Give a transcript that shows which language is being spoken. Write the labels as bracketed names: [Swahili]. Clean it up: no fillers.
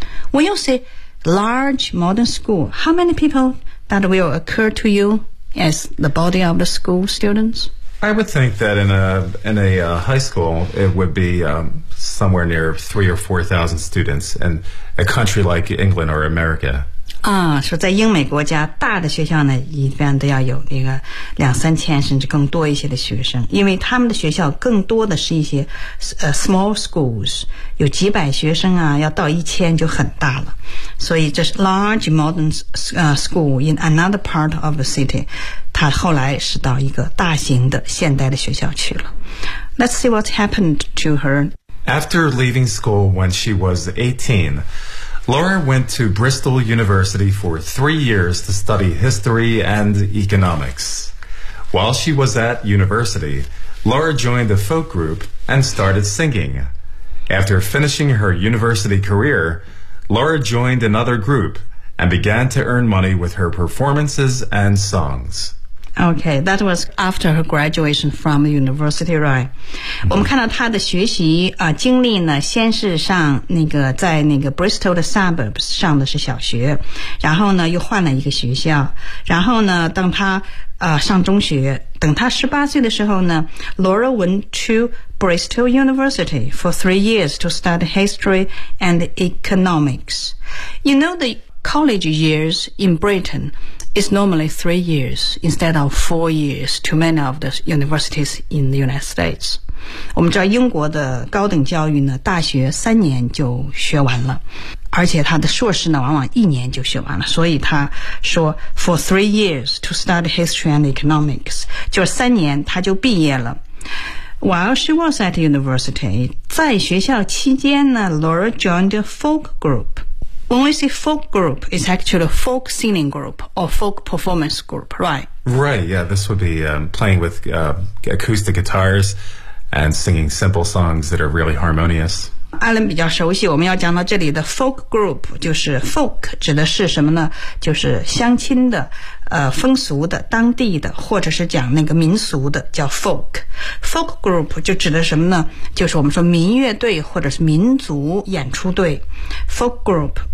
[English] When you say large modern school, how many people that will occur to you as the body of the school students? I would think that in a high school, it would be、somewhere near 3,000 or 4,000 students in a country like England or America. [Chinese] 啊，说在英美国家，大的学校呢，一般都要有那个两三千甚至更多一些的学生，因为他们的学校更多的是一些 [English] small schools， [Chinese] 有几百学生啊，要到一千就很大了。所以这是 [English] large modern school in another part of the city. [Chinese] 他后来是到一个大型的现代的学校去了。 [English] Let's see what happened to her. After leaving school when she was 18, Laura went to Bristol University for 3 years to study history and economics. While she was at university, Laura joined a folk group and started singing. After finishing her university career, Laura joined another group and began to earn money with her performances and songs. Okay, that was after her graduation from university, right? [Chinese] 我们看到她的学习、经历呢，先是上那个在那个 Bristol 的 suburbs 上的是小学，然后呢又换了一个学校，然后呢当她、上中学，等她18岁的时候呢 ， [English] Laura went to Bristol University for 3 years to study history and economics. You know the college years in Britain. It's normally 3 years instead of 4 years to many of the universities in the United States. [Chinese] 我们知道英国的高等教育呢，大学三年就学完了，而且他的硕士呢，往往一年就学完了。所以他说 [English] for 3 years to study history and economics, [Chinese] 就是三年他就毕业了。 [English] While she was at university, [Chinese] 在学校期间呢 [English] ,Laura joined a folk group. When we say folk group, it's actually a folk singing group or folk performance group, right? Right, yeah, this would be、playing with、acoustic guitars and singing simple songs that are really harmonious. [Chinese] Alan 比较熟悉，我们要讲到这里的 folk group, 就是 folk 指的是什么呢？就是乡亲的、风俗的、当地的，或者是讲那个民俗的叫 folk. Folk group 就指的什么呢？就是我们说民乐队或者是民族演出队 folk group.